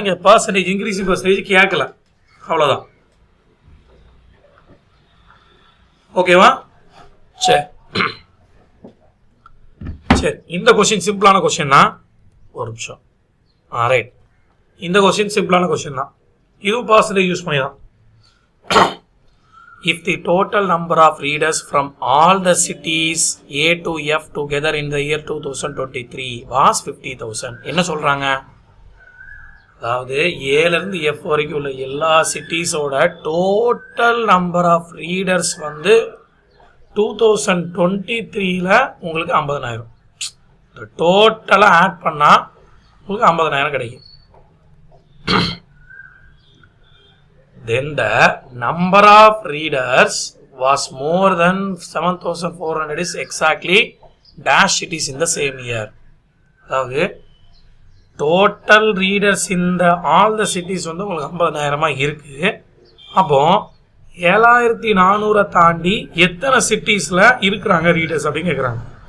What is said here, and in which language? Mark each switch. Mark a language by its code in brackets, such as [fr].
[ta] இங்கே percentage increasing percentage கேட்கல. அவ்வளோதான். ஓகேவா? சரி சரி, இந்த கொஸ்டின் சிம்பிளான கொஸ்டின் தான். ஒரு நிமிஷம். ரைட், இந்த கொஸ்டின் சிம்பிளான கொஸ்டின் தான். இதுவும் பர்சன்டேஜ் யூஸ் பண்ணி தான். [en] If the total number of readers from all the cities A to F together in the year 2023 was 50,000. [ta] என்ன சொல்றாங்க? அதாவது ஏலேருந்து F வரைக்கும் உள்ள எல்லா சிட்டிஸோட டோட்டல் நம்பர் ஆஃப் ரீடர்ஸ் வந்து 2023ல உங்களுக்கு 50,000. டோட்டலாக ஆட் பண்ணால் உங்களுக்கு 50,000 கிடைக்கும். [en] Then the number of readers was more than 7,400 is exactly dash cities in the same year. [ta] அதாவது டோட்டல் ரீடர்ஸ் இந்த ஆல் த சிட்டிஸ் வந்து உங்களுக்கு 50,000 இருக்கு. அப்போ 7,400 தாண்டி எத்தனை சிட்டிஸ்ல இருக்கிறாங்க ரீடர்ஸ் அப்படின்னு கேட்குறாங்க.